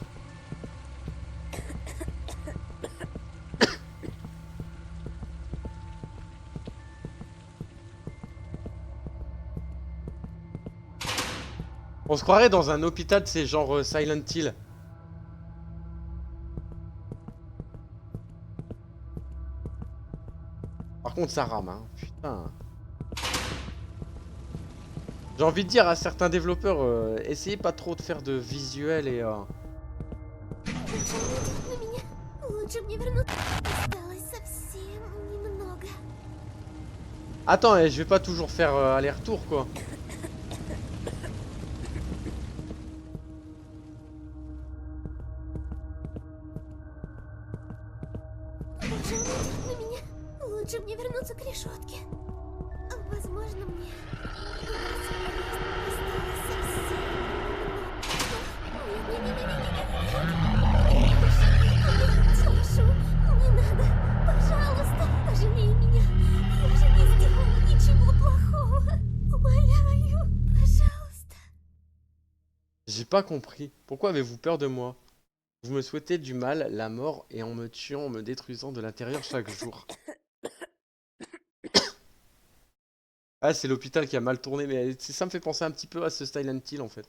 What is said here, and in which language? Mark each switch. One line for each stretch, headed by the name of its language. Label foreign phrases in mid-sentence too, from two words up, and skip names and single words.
French: On se croirait dans un hôpital, c'est genre Silent Hill. Par contre, ça rame, hein. Putain. J'ai envie de dire à certains développeurs, essayez pas trop de faire de visuel et...
Russian: На меня. Лучше мне вернуться. Осталось совсем немного.
French: Attends, je vais pas toujours faire aller-retour, quoi.
Russian: Боже, он идет на меня. Лучше мне вернуться к решетке. Возможно, мне осталось совсем Тишу, не надо. Пожалуйста, пожалей меня. Я же не сделала ничего плохого. Умоляю, пожалуйста.
French: J'ai pas compris. Pourquoi avez-vous peur de moi? Vous me souhaitez du mal, la mort, et en me tuant, en me détruisant de l'intérieur chaque jour. Ah, c'est l'hôpital qui a mal tourné, mais ça me fait penser un petit peu à ce Silent Hill en fait.